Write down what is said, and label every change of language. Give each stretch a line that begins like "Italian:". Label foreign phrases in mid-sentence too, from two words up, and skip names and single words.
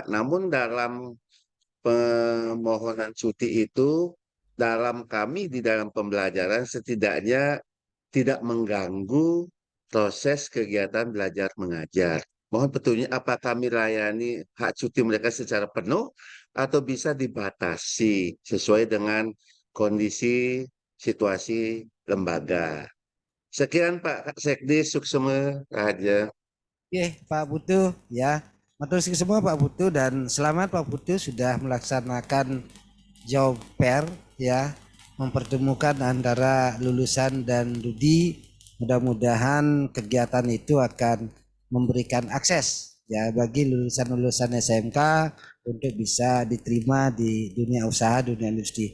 Indonesian: Namun dalam permohonan cuti itu, dalam kami di dalam pembelajaran setidaknya tidak mengganggu proses kegiatan belajar mengajar. Mohon petunjuk, apa kami layani hak cuti mereka secara penuh atau bisa dibatasi sesuai dengan kondisi situasi lembaga. Sekian Pak Sekdis,
Balinese: Suksema Raja.
Javanese: Oke, Pak Putu ya. Matur nuwun semua Pak Putu,
Indonesian: dan selamat Pak Putu sudah melaksanakan job fair ya, mempertemukan antara lulusan dan Rudi. Mudah-mudahan kegiatan itu akan memberikan akses ya bagi lulusan-lulusan SMK untuk bisa diterima di dunia usaha, dunia industri.